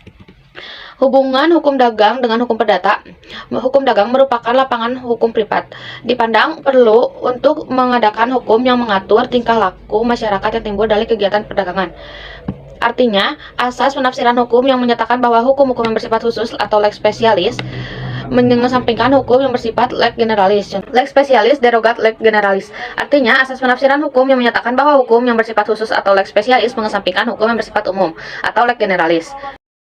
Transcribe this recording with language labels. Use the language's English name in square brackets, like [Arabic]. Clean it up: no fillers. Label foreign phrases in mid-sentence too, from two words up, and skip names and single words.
[Indonesian] Hubungan hukum dagang dengan hukum perdata. Hukum dagang merupakan lapangan hukum privat. Dipandang perlu untuk mengadakan hukum yang mengatur tingkah laku masyarakat yang timbul dari kegiatan perdagangan. Artinya, asas penafsiran hukum yang menyatakan bahwa hukum-hukum yang bersifat khusus atau [Latin] lex specialis [Indonesian] mengesampingkan hukum yang bersifat [Latin] lex generalis. Lex specialis derogat lex generalis. [Indonesian] Artinya, asas penafsiran hukum yang menyatakan bahwa hukum yang bersifat khusus atau [Latin] lex specialis [Indonesian] mengesampingkan hukum yang bersifat umum atau [Latin] lex generalis.